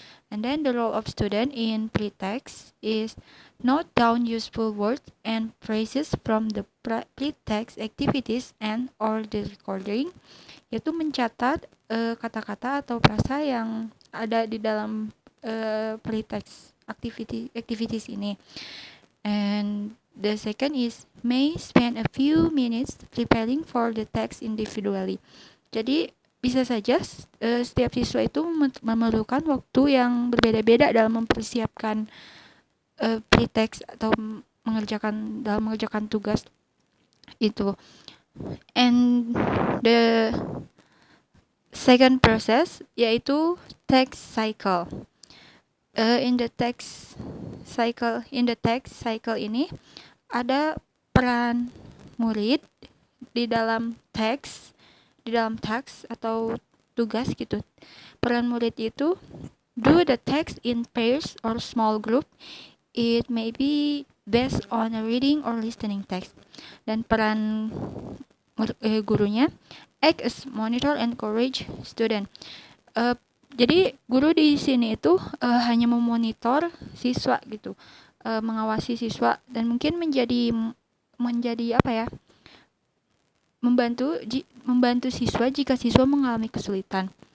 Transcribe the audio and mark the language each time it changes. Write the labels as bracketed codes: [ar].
[en] And then the role of student in pre-text is note down useful words and phrases from the pre-text activities and or the recording, [id] yaitu mencatat kata-kata atau frasa yang ada di dalam pre-text activities ini. [en] And the second is may spend a few minutes preparing for the text individually. [id] Jadi bisa saja setiap siswa itu memerlukan waktu yang berbeda-beda dalam mempersiapkan pre-text atau mengerjakan tugas itu. [en] And the second process yaitu text cycle. In the text cycle [id] ini ada peran murid di dalam teks atau tugas gitu. Peran murid itu [en] do the text in pairs or small group. It may be based on a reading or listening text. [id] Dan peran gurunya [en] act as monitor and encourage student. [id] Jadi guru di sini itu hanya memonitor siswa gitu, mengawasi siswa dan mungkin menjadi apa ya, membantu siswa jika siswa mengalami kesulitan.